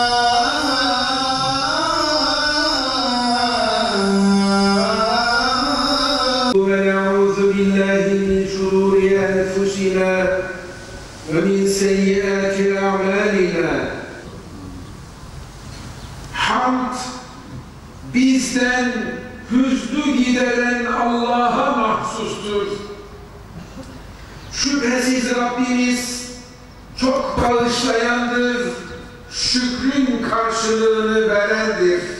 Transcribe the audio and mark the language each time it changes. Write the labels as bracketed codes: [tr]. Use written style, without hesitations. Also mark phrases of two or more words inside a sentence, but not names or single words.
[ar] ونعوذ بالله من شرور أنفسنا ومن سيئات أعمالنا. [tr] Hamd bizden hüznü gideren Allah'a mahsustur. Şüphesiz Rabbimiz çok bağışlayandır, şükrün karşılığını verendir.